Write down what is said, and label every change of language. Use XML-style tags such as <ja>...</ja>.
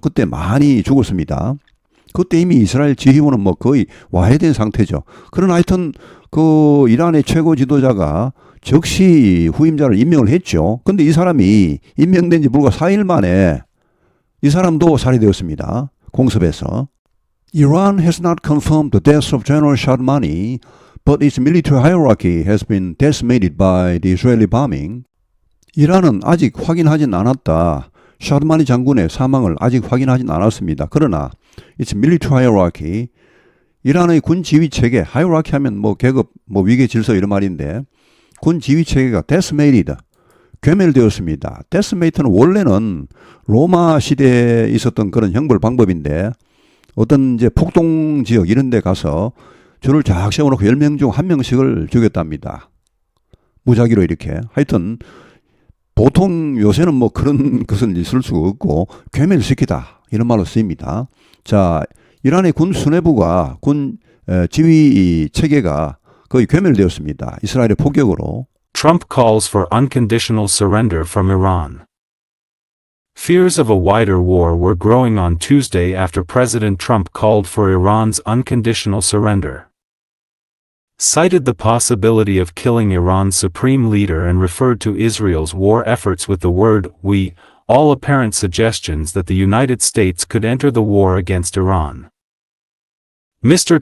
<ko>그때 많이 죽었습니다. 그때 이미 이스라엘 지휘부는 거의 와해된 상태죠. 그러나 하여튼 그 이란의 최고 지도자가 즉시 후임자를 임명을 했죠. 근데 이 사람이 임명된 지 불과 4일 만에 이 사람도 살해되었습니다. 공습에서.</ko> <en>Iran has not confirmed the death of General Shadmani, but its military hierarchy has been decimated by the Israeli bombing.</en> <ko>이란은 아직 확인하진 않았다. 샤드마니 장군의 사망을 아직 확인하진 않았습니다. 그러나</ko> <en>its military hierarchy,</en> <ko>이란의 군 지휘 체계, hierarchy 하면 계급, 위계 질서 이런 말인데 군 지휘 체계가 decimated, 괴멸되었습니다. decimate는 원래는 로마 시대에 있었던 그런 형벌 방법인데 어떤 이제 폭동 지역 이런 데 가서 줄을 쫙 세워놓고 10명 중 1명씩을 죽였답니다. 무작위로 이렇게. 하여튼 보통 요새는 그런 것을 있을 수가 없고 괴멸시키다 이런 말로 쓰입니다. 자, 이란의 군 수뇌부가 군 지휘 체계가 거의 괴멸되었습니다. 이스라엘의 폭격으로.</ko> <en>Trump calls for unconditional surrender from Iran. Fears of a wider war were growing on Tuesday after President Trump called for Iran's unconditional surrender. Cited the possibility of killing Iran's supreme leader and referred to Israel's war efforts with the word "we," all apparent suggestions that the United States could enter the war against Iran. Mr.</en>